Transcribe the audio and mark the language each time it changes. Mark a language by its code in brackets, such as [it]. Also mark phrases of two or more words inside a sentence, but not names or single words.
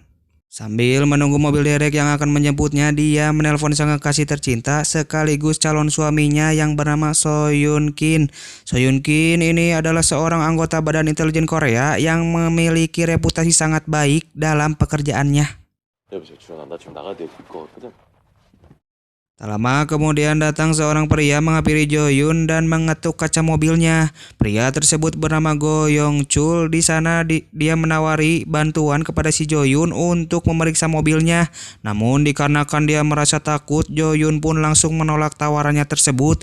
[id] Sambil menunggu mobil derek yang akan menjemputnya, dia menelpon sang kekasih tercinta sekaligus calon suaminya yang bernama So Yoon Kin. So Yoon Kin ini adalah seorang anggota Badan Intelijen Korea yang memiliki reputasi sangat baik dalam pekerjaannya. [ko] 여보세요, 주원아, 나 지금 나가야 될 것 같거든. [id] Tak lama kemudian datang seorang pria menghampiri Jo Yoon dan mengetuk kaca mobilnya. Pria tersebut bernama Go Yong Chul. Di sana dia menawari bantuan kepada si Jo Yoon untuk memeriksa mobilnya. Namun dikarenakan dia merasa takut, Jo Yoon pun langsung menolak tawarannya tersebut.